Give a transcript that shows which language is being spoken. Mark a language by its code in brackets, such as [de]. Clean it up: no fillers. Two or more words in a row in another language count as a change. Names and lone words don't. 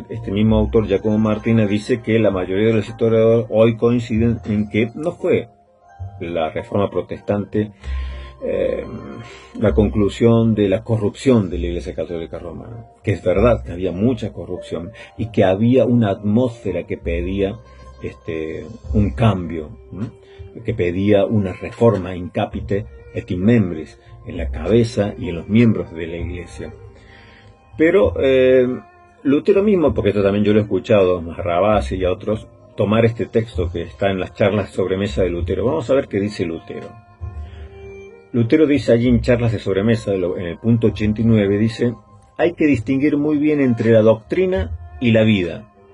[es] Este mismo autor, Giacomo Martina, dice que la mayoría de los historiadores hoy coinciden en que no fue la Reforma Protestante la conclusión de la corrupción de la Iglesia Católica Romana, que es verdad que había mucha corrupción y que había una atmósfera que pedía un cambio, ¿no? Que pedía una reforma [la] in capite et in membris, [es] en la cabeza y en los miembros de la Iglesia. Pero Lutero mismo, porque esto también yo lo he escuchado a Rabasi y a otros, tomar este texto que está en las charlas de sobremesa de Lutero. Vamos a ver qué dice Lutero. Lutero dice allí en charlas de sobremesa, en el punto 89, dice: hay que distinguir muy bien entre la doctrina y la vida.